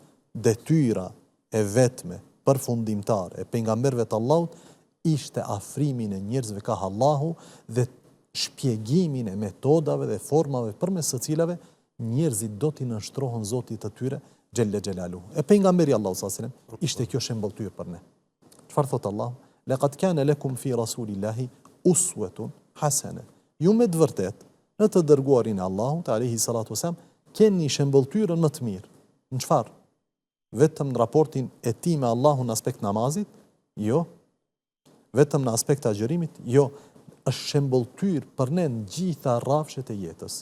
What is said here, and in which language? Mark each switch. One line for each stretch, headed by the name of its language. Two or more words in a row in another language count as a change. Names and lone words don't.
Albanian: Detyra e vetme përfundimtare e pejgamberëve të Allahut ishte afrimin e njerëzve ka Allahu dhe shpjegimin e metodave dhe formave përmes së cilave njerëzit do t'i nënshtrohen Zotit të tyre
Arabic: جل جلاله.
Albanian: E pejgamberi Allahu
Arabic: صلى الله عليه وسلم
Albanian: ishte kjo shembulltyr për ne. Çfarë thot Allahu?
Arabic: لقد كان لكم في رسول الله أسوة حسنة.
Albanian: Ju me të vërtet në të dërguarin e Allahut
Arabic: عليه الصلاة والسلام
Albanian: keni shembulltyrën më të mirë. Në çfarë? Vetëm në raportin e tij me Allahun në aspekt namazit? Jo. Vetëm në aspekt të agjërimit? Jo. Është shembulltyr për ne në gjitha rrafshet e jetës.